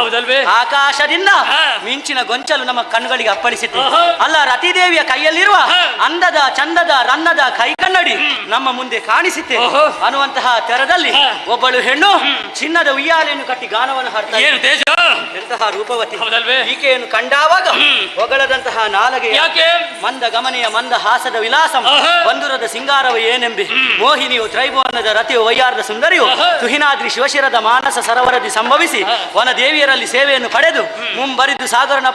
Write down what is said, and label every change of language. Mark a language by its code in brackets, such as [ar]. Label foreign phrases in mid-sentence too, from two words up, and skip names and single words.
[kn] ಆಕಾಶದಿಂದ ಮಿಂಚಿನ ಗೊಂಚಲು ನಮ್ಮ ಕಣ್ಣುಗಳಿಗೆ ಅಪ್ಪಳಿಸಿತು. ಅಲ್ಲ, ರತಿದೇವಿಯ ಕೈಯಲ್ಲಿರುವ ಅಂದದ ಚಂದದ ರನ್ನದ ಕೈ ಕನ್ನಡಿ ನಮ್ಮ ಮುಂದೆ ಕಾಣಿಸಿತೆ ಅನ್ನುವಂತಹ ತೆರದಲ್ಲಿ ಒಬ್ಬಳು ಹೆಣ್ಣು ಚಿನ್ನದ ಉಯ್ಯಾಲೆಯನ್ನು ಕಟ್ಟಿ ಗಾನವನ್ನು ಹಾಡ್ತಾರೆ. ಎಂತಹ ರೂಪವತಿ ಈಕೆಯನ್ನು ಕಂಡಾವಾಗ ಹೊಗಳದಂತಹ ನಾಲಗೆ ಮಂದ ಗಮನೆಯ ಮಂದ ಹಾಸದ ವಿಲಾಸ ಬಂಧುರದ ಸಿಂಗಾರವ ಏನೆಂಬಿ ಮೋಹಿನಿಯು ತ್ರೈಭುವನದ ರತಿಯು ವೈಯಾರದ ಸುಂದರಿಯು ತುಹಿನಾದ್ರಿ ಶಿವಶಿರದ ಮಾನಸ ಸರೋವರದಿ ಸಂಭವಿಸಿ ವನದೇವಿಯರಲ್ಲಿ ಸೇವೆಯನ್ನು ಪಡೆದು ಮುಂಬರಿದು ಸಾಗರನಪ್ಪ